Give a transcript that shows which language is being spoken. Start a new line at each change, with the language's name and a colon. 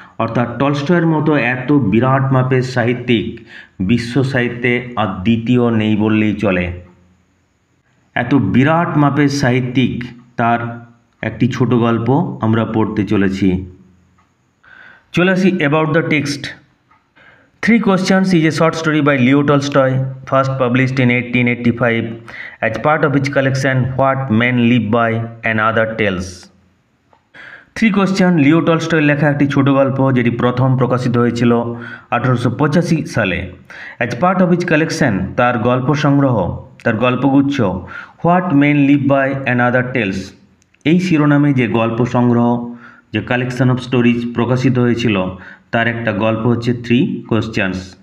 Bangla: অর্থাৎ টলস্টয়ের মতো এত বিরাট মাপের সাহিত্যিক বিশ্ব সাহিত্যে আর দ্বিতীয় নেই বললেই চলে। এত বিরাট মাপের সাহিত্যিক, তার একটি ছোট গল্প আমরা পড়তে চলেছি। চলে আসি
English: About the text. 3 Questions is a short story by Leo Tolstoy, first published in 1885 as part of his collection What Men Live By and Other Tales.
Bangla: 3 Questions লিও টলস্টয়ের লেখা একটি ছোট গল্প, যেটি প্রথম প্রকাশিত হয়েছিল 1885 সালে।
English: as part of his collection,
Bangla: তার গল্পগুচ্ছ what main leave by and other tales, এই শিরোনামে যে গল্প সংগ্রহ, যে
English: collection of stories
Bangla: প্রকাশিত হয়েছিল, তার একটা গল্প হচ্ছে 3 Questions।